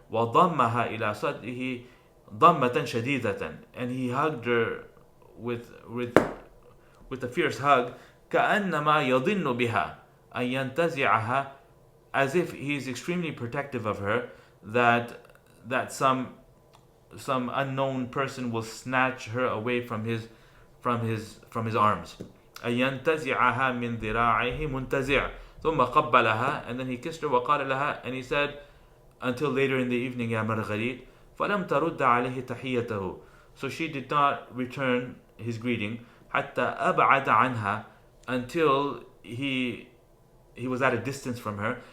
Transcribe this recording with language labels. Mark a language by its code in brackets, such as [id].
[ar] وضمها إلى صدره ضمة شديدة, [en] and he hugged her with a fierce hug. [ar] كأنما يظن بها أن ينتزعها, [en] as if he is extremely protective of her, that some unknown person will snatch her away from his arms. [ar] أن ينتزعها من ذراعيه منتزع. ثم قبلها, [en] and then he kissed her. [ar] وقال لها, [en] and he said, until later in the evening, يا Marguerite. [ar] فلم ترد عليه تحيته, [en] so she did not return his greeting. [ar] حتى أبعد عنها, [en] until he was at a distance from her.